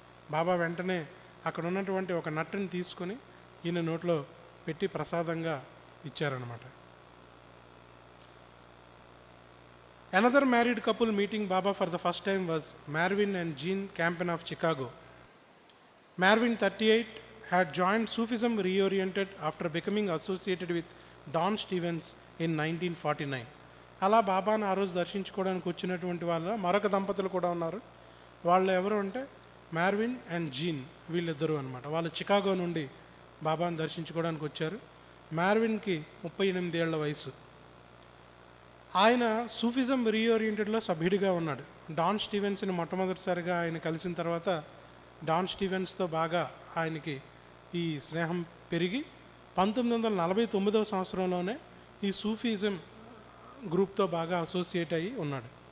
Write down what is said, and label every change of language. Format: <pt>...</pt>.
<te>బాబా వెంటనే అక్కడ ఉన్నటువంటి ఒక నట్టుని తీసుకొని ఈయన నోట్లో పెట్టి ప్రసాదంగా ఇచ్చారనమాట.</te> <en>Another married couple meeting Baba for the first time was Marvin and Jean Campen of Chicago. Marvin 38 had joined Sufism reoriented after becoming associated with Don Stevens in 1949.</en> <te>అలా బాబాను ఆ రోజు దర్శించుకోవడానికి వచ్చినటువంటి వాళ్ళ మరొక దంపతులు కూడా ఉన్నారు. వాళ్ళు ఎవరు అంటే మార్విన్ అండ్ జీన్, వీళ్ళిద్దరూ అనమాట. వాళ్ళు చికాగో నుండి బాబాను దర్శించుకోవడానికి వచ్చారు. మార్విన్కి 38 ఏళ్ల వయసు. ఆయన సూఫిజం రీఓరియంటెడ్లో సభ్యుడిగా ఉన్నాడు. డాన్ స్టీవెన్స్ని మొట్టమొదటిసారిగా ఆయన కలిసిన తర్వాత డాన్ స్టీవెన్స్తో బాగా ఆయనకి ఈ స్నేహం పెరిగి 1949 సంవత్సరంలోనే ఈ సూఫిజం గ్రూప్తో బాగా అసోసియేట్ అయ్యి ఉన్నాడు.</te>